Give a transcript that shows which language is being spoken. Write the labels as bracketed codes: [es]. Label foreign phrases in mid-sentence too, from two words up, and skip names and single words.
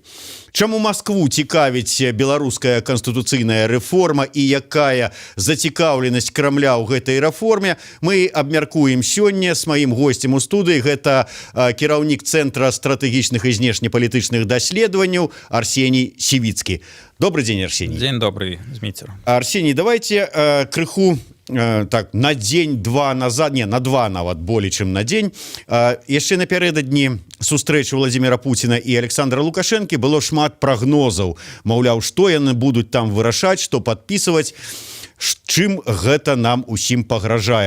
[be] Чаму Маскву цікавіць беларуская канстытуцыйная рэформа і якая зацікаўленасць Крамля ў гэтай рэформе, мы абмяркуем сёння з маім госцем у студыі. Гэта кіраўнік Цэнтра стратэгічных і знешнепалітычных даследаванняў Арсеній Сівіцкі. [ru] Добрый день, Арсений. День добрый, Змитер. [be] Арсений, давайте крыху так на дзень-два назад, не, на два нават болей, чым на дзень. Яшчэ напярэдадні сустрэчы Владимира Путина і Александра Лукашенко было шмат прагнозаў. Маўляў, што яны будуць там вырашаць, што падпісваць, чым гэта нам усім пагражае.